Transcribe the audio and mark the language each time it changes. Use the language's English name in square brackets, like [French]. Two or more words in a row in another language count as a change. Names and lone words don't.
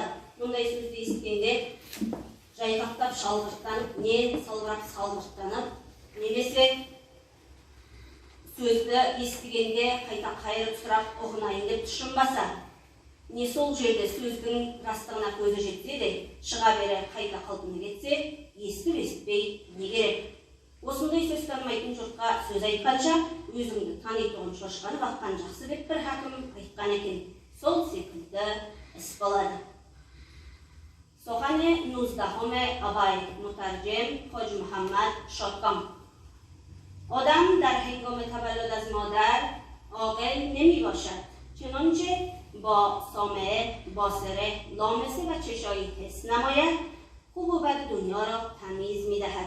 [Kazakh] Мұндай сөзді естігенде жайғақтап шалғырттанып, не салбырап салғырттанып, немесе сөзді естігенде қайта қайырып сұрап ұғынайын деп тұшынбаса, не сол жерде сөздің растығына көзі жетсе де, шыға бере қайта қалпына кетсе, естіп-естпей не керек? Осындай сөз танымайтын жұртқа сөз айтқанша, өзіңді танитұғын шошқаны баққан жақсы деп бір хакім айтқан екен. Сол секілді іс болады. [Persian] سخن 19 ابای مترجم حاج محمد شادکام. آدم در هنگام تولد از مادر عاقل نمی باشد، چنانچه با سامعه، باصره، لامسه و چشایی حس نماید، خوب و بد دنیا را تمیز می دهد.